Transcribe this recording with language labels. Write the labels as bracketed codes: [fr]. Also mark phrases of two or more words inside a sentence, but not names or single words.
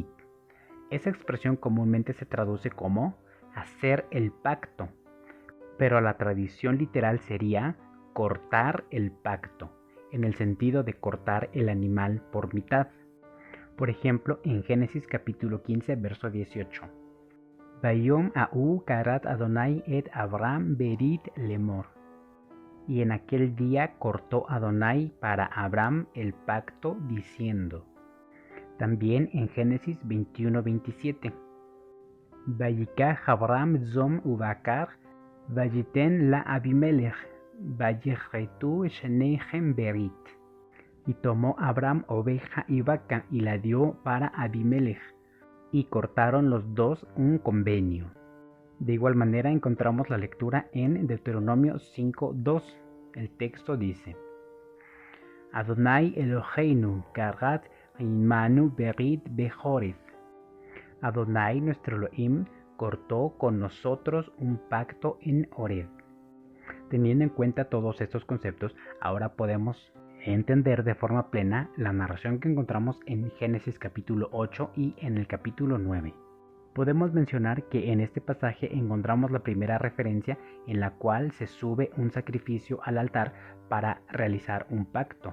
[es] Esa expresión comúnmente se traduce como hacer el pacto, pero la tradición literal sería cortar el pacto, en el sentido de cortar el animal por mitad. Por ejemplo, en Génesis capítulo 15, verso 18. [he] ביום ההוא כרת אדני את אברם ברית לאמר. [es] Y en aquel día cortó Adonai para Abram el pacto diciendo. También en Génesis 21, 27. [he] ויקח אברם צאן ובקר ויתן ל אבימלך, ויכרתו שניהם ברית. [es] Y tomó Abraham oveja y vaca y la dio para Abimelech, y cortaron los dos un convenio. De igual manera encontramos la lectura en Deuteronomio 5:2. El texto dice: [he] אדני אלהינו כרת עמנו ברית בחורב. [es] Adonai nuestro Elohim cortó con nosotros un pacto en Horeb. Teniendo en cuenta todos estos conceptos, ahora podemos entender de forma plena la narración que encontramos en Génesis capítulo 8 y en el capítulo 9. Podemos mencionar que en este pasaje encontramos la primera referencia en la cual se sube un sacrificio al altar para realizar un pacto.